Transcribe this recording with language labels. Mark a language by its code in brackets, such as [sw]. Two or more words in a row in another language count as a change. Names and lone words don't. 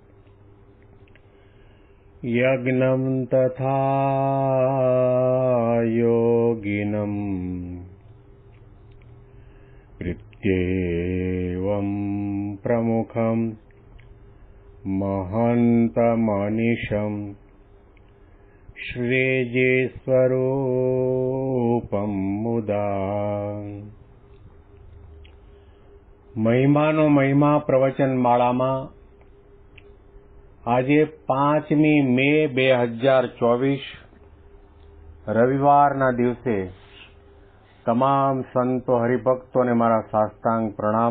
[sa] यज्ञं तथा योगिनं प्रत्येवं प्रमुखं महन्तमनिशं श्रीजीस्वरूपं मुदा। [gu] મહિમાનો મહિમા પ્રવચન માળામાં આજે 5મી મે 2024 રવિવારના દિવસે તમામ સંતો હરિભક્તોને મારા સાષ્ટાંગ પ્રણામ.